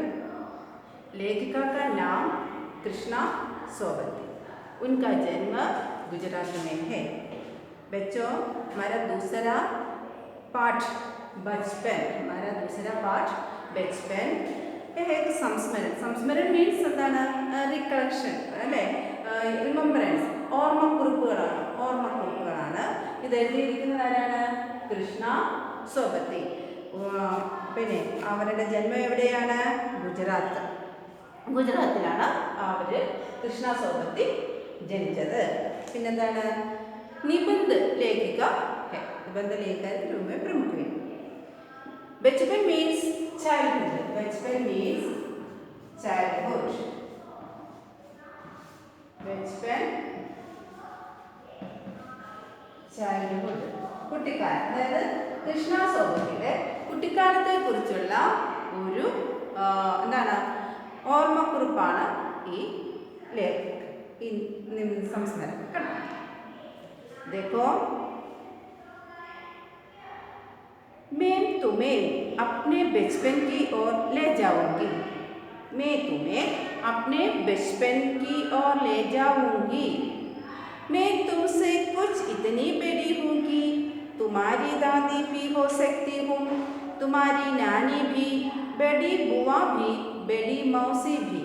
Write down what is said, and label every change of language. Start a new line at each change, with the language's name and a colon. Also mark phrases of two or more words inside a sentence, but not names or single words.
Hindi: लेखिका का नाम कृष्णा सोबती। उनका जन्म गुजरात में है। बच्चों, हमारा दूसरा पाठ बचपन, यह एक संस्मरण।
Malayalam: संस्मरण मीन्स എന്താണ്? റിക്കളക്ഷൻ അല്ലേ, റിമംബറൻസ്, ഓർമ്മക്കുറിപ്പുകളാണ്. ഇത് എഴുതിയിരിക്കുന്നത് ആരാണ്? കൃഷ്ണ സോബത്തി. പിന്നെ അവരുടെ ജന്മം എവിടെയാണ്? ഗുജറാത്തിലാണ് അവര് കൃഷ്ണ സോബത്തി ജനിച്ചത്. പിന്നെന്താണ്?
Hindi: निबंध लेखिका है। निबंध लेखिका प्रमुख है। बचपन
English: means childhood.
Malayalam: കുട്ടിക്കാലം, അതായത് കൃഷ്ണ സോബത്തിയുടെ കുട്ടിക്കാലത്തെ കുറിച്ചുള്ള ഒരു ഓർമ്മക്കുറിപ്പാണ് ഈ സംസ്മരണം.
Hindi: देखो, मैं तुम्हें अपने बचपन की ओर ले जाऊंगी। मैं तुमसे कुछ इतनी बड़ी हूँ कि तुम्हारी दादी भी हो सकती हूँ, तुम्हारी नानी भी, बड़ी बुआ भी, बड़ी मौसी भी।